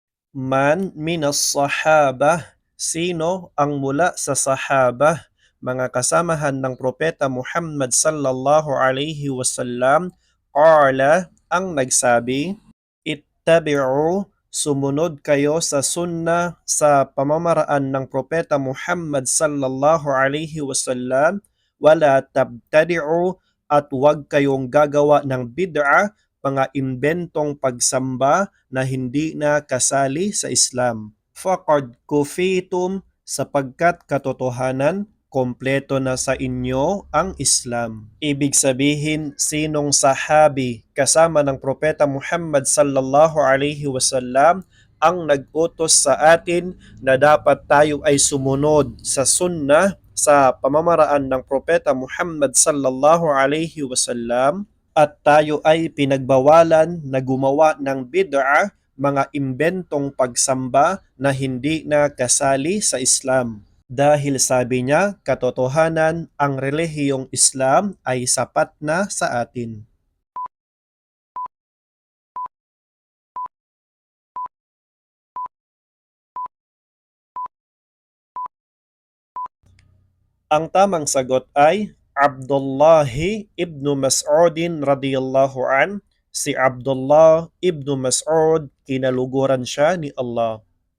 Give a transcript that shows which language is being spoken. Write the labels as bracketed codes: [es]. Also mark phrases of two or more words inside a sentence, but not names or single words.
[ar] من من الصحابة, [tl] sino ang mula sa sahabah, mga kasamahan ng Propeta [ar] محمد صلى الله عليه وسلم قال, [tl] ang nagsabi, ittabi'u, sumunod kayo sa sunnah sa pamamaraan ng Propeta Muhammad [ar] صلى الله عليه وسلم, ولا تبتدعوا, [tl] at huwag kayong gagawa ng bid'a, mga imbentong pagsamba na hindi na kasali sa Islam. [ar] فقد كفيتم, [tl] sapagkat katotohanan, kompleto na sa inyo ang Islam. Ibig sabihin, sinong sahabi kasama ng Propeta Muhammad [ar] صلى الله عليه وسلم [tl] ang nag-utos sa atin na dapat tayo ay sumunod sa sunnah sa pamamaraan ng Propeta Muhammad [ar] صلى الله عليه وسلم, [tl] at tayo ay pinagbawalan na gumawa ng bid'a, mga imbentong pagsamba na hindi na kasali sa Islam. Dahil sabi niya, katotohanan, ang relihiyong Islam ay sapat na sa atin. Ang tamang sagot ay Abdullah ibn Mas'udin [ar] رضي الله عن. [tl] Si Abdullah ibn Mas'ud, kinaluguran siya ni Allah.